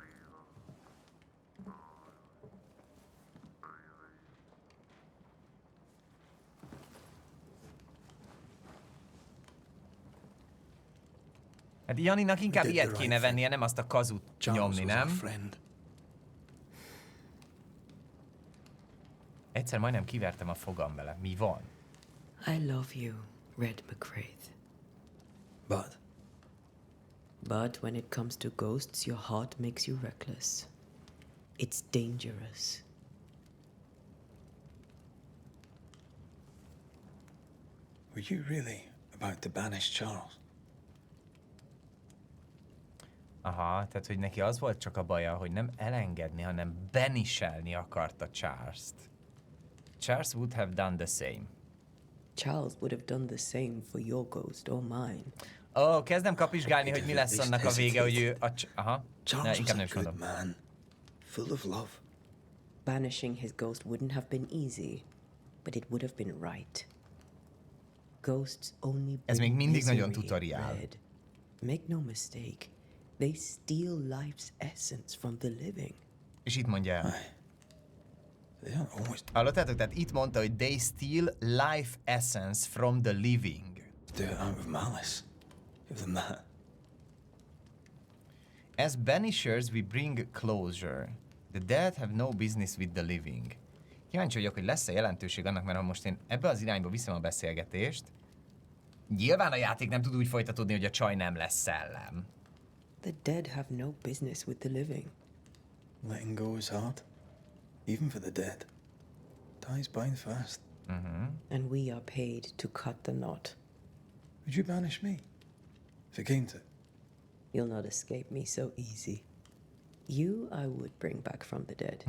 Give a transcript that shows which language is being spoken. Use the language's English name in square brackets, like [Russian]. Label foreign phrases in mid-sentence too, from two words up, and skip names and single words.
[Hungarian] Hát Janinak inkább ilyet kéne vennie, nem azt a kazut nyomni, nem? Egyszer majdnem kivertem a fogam vele. Mi van? [English] I love you, Red McCraith. But when it comes to ghosts, your heart makes you reckless. It's dangerous. Were you really about to banish Charles? [Hungarian] Aha, tehát hogy neki az volt csak a baja, hogy nem elengedni, hanem banishelni akarta Charles-t. [English] Charles would have done the same. Charles would have done the same for your ghost or mine. [Hungarian] Ó, kezdem kapizsgálni, hogy mi lesz annak a vége, hogy ő a... Aha, ne, inkább nem is mondom. [English] Man, full of love. Banishing his ghost wouldn't have been easy, but it would have been right. Ghosts only [Hungarian] Ez még mindig nagyon [English] misery, [Hungarian] tutoriál. [English] Red. Make no mistake, they steal life's essence from the living. [Hungarian] És itt mondja el. Hallottátok? Tehát itt mondta, hogy [English] they steal life essence from the living. Do it out of malice. Give them that. As banishers, we bring closure. The dead have no business with the living. [Hungarian] Kíváncsi vagyok, hogy lesz-e jelentőség annak, mert ha most én ebbe az irányba viszem a beszélgetést, nyilván a játék nem tud úgy folytatódni, hogy a csaj nem lesz szellem. [English] The dead have no business with the living. Letting go is hard. Even for the dead. Ties bind fast. And we are paid to cut the knot. Would you banish me? If it came to it? You'll not escape me so easy. You I would bring back from the dead.